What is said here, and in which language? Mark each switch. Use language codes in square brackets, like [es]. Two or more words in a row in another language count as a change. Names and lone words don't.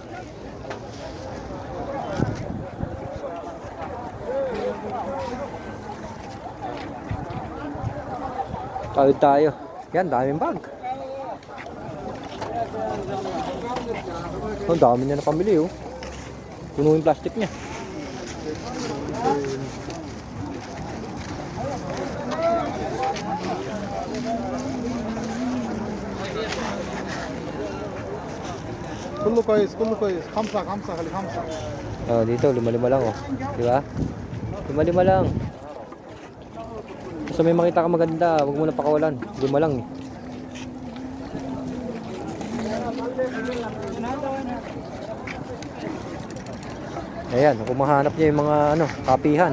[tl] Tawid tayo. Yan, daming bag. Oh, dami niya na pamili, oh. Puno yung plastic niya. [ar] كله كويس كله كويس خمسة خلي خمسة. [tl] Oh, dito lima-lima lang, oh. Di ba? Lima-lima lang. So may makita ka maganda, wag mo na pakawalan. Lima lang, eh. Ayan, kung mahanap niya yung mga ano, kapihan.